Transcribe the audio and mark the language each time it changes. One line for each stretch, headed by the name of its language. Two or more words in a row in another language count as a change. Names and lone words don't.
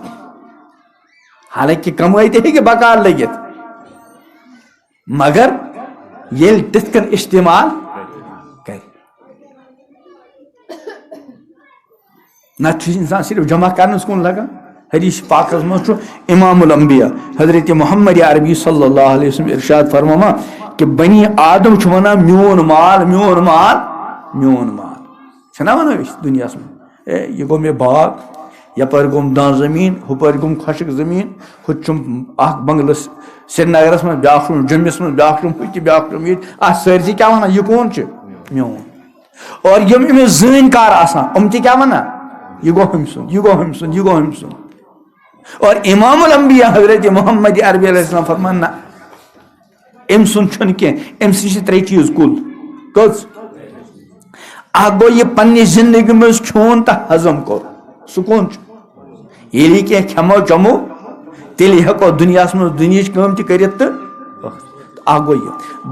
Kashmiri: حالانکہ کمٲے تہِ ہیٚکہِ بکار لٔگِتھ مگر ییٚلہِ تِتھ کٔنۍ استعمال کرِ. نتہٕ چھُ انسان صرف جمع کرنس کُن لگان. حدیث پاکس منٛز چھُ امام الانبیاء حضرت محمد عربی
Arabic: صلی اللہ علیہ وسلم
Kashmiri: ارشاد فرماوان کہ بنی آدم چھُ ونان میون مال میون مال میون مال. چھِنا ونان أسۍ دُنیاہس منٛز اے یہِ گوٚو مےٚ باغ یپٲرۍ گوٚم دان زٔمیٖن ہُپٲرۍ گوٚم خۄشک زٔمیٖن ہُتہِ چھُم اکھ بنگلہٕ سرینگرس منٛز بیاکھ چھُم جوٚمِس منٛز بیاکھ چھُم ہُتہِ بیاکھ چھُم ییٚتہِ اتھ سٲرسٕے کیاہ ونان یہِ کون چھُ میون. اور یِم أمِس زٲنۍ کار آسان یِم تہِ کیاہ ونان یہِ گوٚو ہُمہِ سُنٛد یہِ گوٚو ہُمہِ سُنٛد یہِ گوٚو ہُمہِ سُنٛد. اور امام الانبیاء حضرت محمد عربی
Arabic: علیہ السلام
Kashmiri: فرمان نہ أمۍ سُنٛد چھُنہٕ کینٛہہ أمۍ سٕنٛدۍ چھِ ترٛےٚ چیٖز کُل. کٔژ؟ اکھ گوٚو یہِ پننہِ زندگی منٛز کھیوٚن تہٕ ہضم کوٚر. سُہ کون چھُ؟ ییٚلہِ یہِ کینٛہہ کھٮ۪مو چٮ۪مو تیٚلہِ ہٮ۪کو دُنیاہس منٛز دُنہِچ کٲم تہِ کٔرِتھ تہٕ اکھ گوٚو یہِ.